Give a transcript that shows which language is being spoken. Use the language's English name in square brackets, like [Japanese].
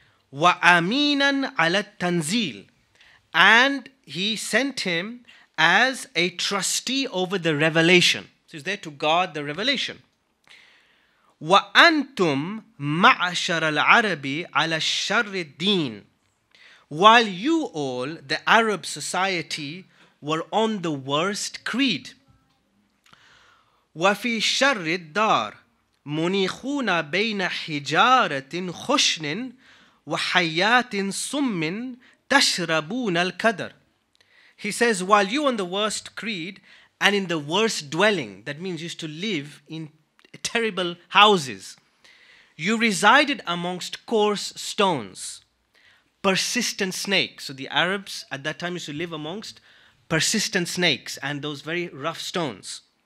[Arabic] Wa aminan ala tanzil. [English] And he sent him as a trustee over the revelation. So he's there to guard the revelation. [Arabic] Wa antum ma'ashar al-Arabi ala sharri din. [English] While you all, the Arab society, were on the worst creed. [Arabic] وفي شر الدار منيخون بين حجارة خشن وحيات صم تشربون الكدر. [English] He says, while you on the worst creed and in the worst dwelling, that means you used to live in terrible houses, you resided amongst coarse stones, persistent snakes. So the Arabs at that time used to live amongst persistent snakes and those very rough stones.